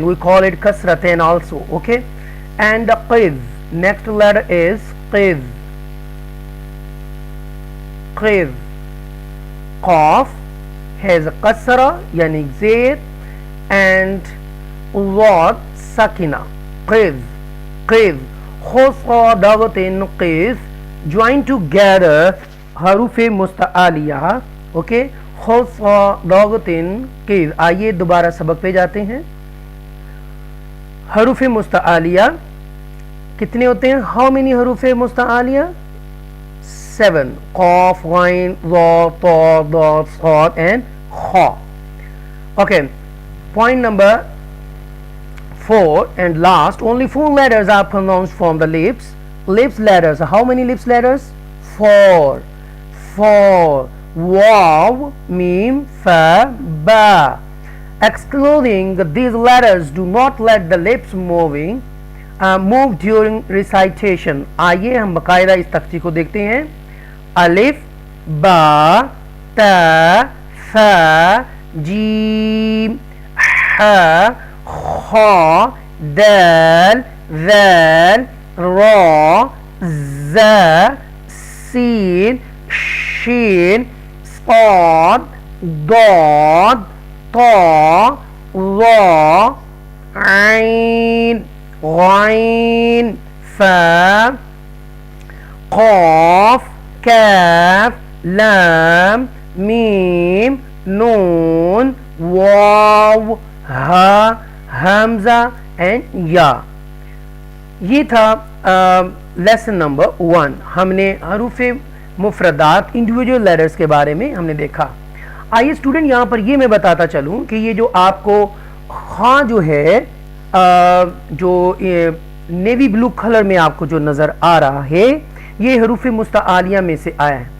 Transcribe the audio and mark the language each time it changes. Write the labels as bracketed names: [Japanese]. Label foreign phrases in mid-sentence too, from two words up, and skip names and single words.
[English] We call it kasratain also. Okay. And the qiz. Next letter is qiz. [Arabic] Qiz. [English] Qaf has a kasra, yani zay, and dad sakina. [Arabic] قظ قظ خص ضغط قظ. [English] Join together [Arabic] حروف مستعلية. [English] Okay. [Arabic] خص ضغط قظ. [Urdu] آئیے دوبارہ سبق پہ جاتے ہیں۔ حروف مستعلیہ کتنے ہوتے ہیں? [English] how many [Urdu] حروف مستعلیہ? [English] 7. [Arabic] قاف، غين، ظاء، طاء, ضاد، صاد and kha. [English] Okay, point number 4 and last, only 4 letters are pronounced from the lips. Lips letters, how many lips letters? 4. [Arabic] واو، ميم، فاء، باء. [English] Excluding these letters, do not let the lips move during recitation. [Urdu] آئیے ہم باقاعدہ اس تختی کو دیکھتے ہیں. [Arabic] ألف، باء، تاء، ثاء، جيم، حاء، خاء، دال، ذال، راء، زاي، سين، شين، صاد، ضاد, طاء، ظاء، عين، غين، فاء, قاف، كاف، لام، ميم، نون، واو، هاء، همزة and ya. [Urdu] یہ تھا [English] lesson number [Urdu] 1. ہم نے حروف مفردات [English] individual letters [Urdu] کے بارے میں ہم نے دیکھا. آئیے اسٹوڈنٹ یہاں پر یہ میں بتاتا چلوں کہ یہ جو آپ کو خا جو ہے جو [English] navy blue colour [Urdu] میں آپ کو جو نظر آ رہا ہے، یہ حروف مستعلیہ میں سے آیا ہے.